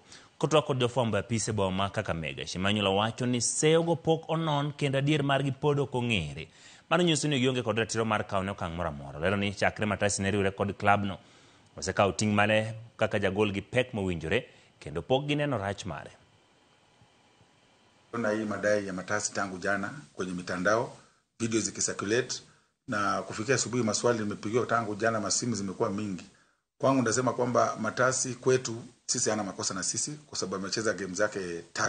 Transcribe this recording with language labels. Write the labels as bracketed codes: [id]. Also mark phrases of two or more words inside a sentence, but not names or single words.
[luo] Kotwa kod jofwambo e apise boma ma Kakamega, Shimanyula wacho ni seogo pok onon kendo adier margi pod ok ong'ere. Mano nyiso ni gionge kod ratiro mar kawo ne okang' moro amora. Lero ni chakre Mataz ne riwre kod klab no osekawo ting' mane kaka jagol gi pek mowinjore kendo pok gineno rach mare. [sw] Kuna hii madai ya Matasi tangu jana kwenye mitandao, video zikisirculate, na kufikia asubuhi maswali nimepigiwa tangu jana, masimu zimekuwa mingi. Kwangu ndasema kwamba Matasi kwetu sisi hana makosa na sisi kwa sababu amecheza game zake 3.